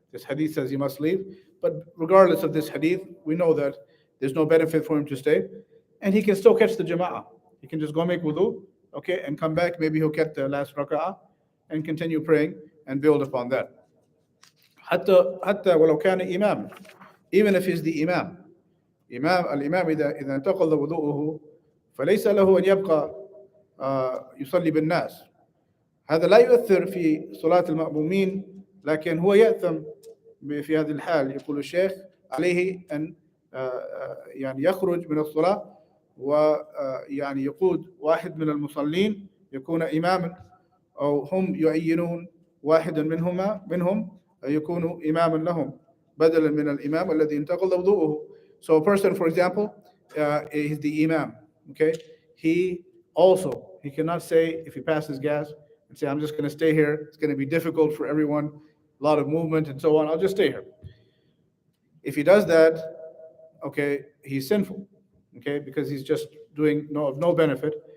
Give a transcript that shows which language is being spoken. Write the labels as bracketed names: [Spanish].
[English] This hadith says he must leave. But regardless of this hadith, we know that there's no benefit for him to stay. And he can still catch the jama'ah. He can just go make wudu, okay, and come back. Maybe he'll get the last raka'ah and continue praying and build upon that. [Arabic] حتى ولو كان إمام, [English] even if he's the imam. [Arabic] الإمام إذا انتقض وضوءه فليس له أن يبقى يصلي بالناس. هذا لا يؤثر في صلاة المأمومين, لكن هو يأثم في هذه الحال. يقول الشيخ عليه أن يعني يخرج من الصلاة ويعني يقود واحد من المصلين يكون إماما, أو هم يعينون واحدا منهم يكون إماما لهم بدلا من الإمام الذي انتقض وضوءه. [English] So a person, for example, is the imam. Okay, he cannot say, if he passes gas, and say, I'm just going to stay here. It's going to be difficult for everyone, a lot of movement and so on. I'll just stay here. If he does that, okay, he's sinful. Okay, because he's just doing no benefit.